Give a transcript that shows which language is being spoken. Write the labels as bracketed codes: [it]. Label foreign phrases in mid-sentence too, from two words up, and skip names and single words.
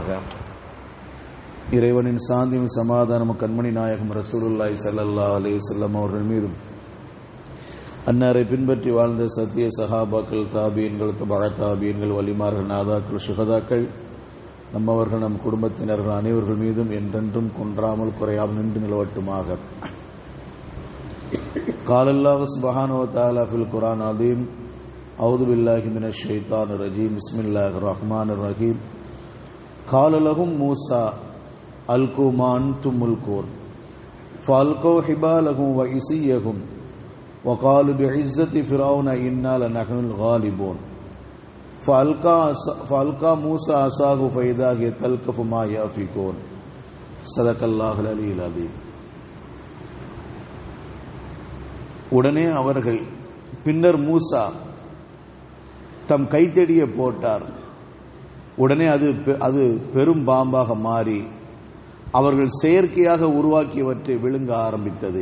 [ta] இறைவனின் சாந்தியும் சமாதானமும் கண்மணி நாயகம் [ar] رسول الله صلى الله عليه وسلم [ta] அவர்கள் மீதும், அன்னாரை பின்பற்றி வாழ்ந்த சத்திய சஹாபாக்கள், தாபியன்கள், தபஅ தாபியன்கள், வலிமார்கள், நாதாக்கள், சுஹதாக்கள், நம்மவர்கள், நம் குடும்பத்தினர்கள் அனைவர்கள் மீதும் என்றென்றும் குன்றாமல் குறையாமல் நின்று நிலவட்டுமாக. [ar] قال الله سبحانه وتعالى في القرآن العظيم أعوذ بالله من الشيطان الرجيم بسم الله الرحمن الرحيم قال لهم موسى ألقوا ما أنتم ملقون فألقوا حبالهم وعصيهم وقالوا بعزة فرعون إنا لنحن الغالبون فألقى موسى عصاه فإذا هي تلقف ما يأفكون صدق الله العلي العظيم. [ta] உடனே அவர்கள், பின்னர் மூசா தம் கைத்தடியை போட்டார். உடனே அது பெரும் பாம்பாக மாறி அவர்கள் செயற்கையாக உருவாக்கியவற்றை விழுங்க ஆரம்பித்தது.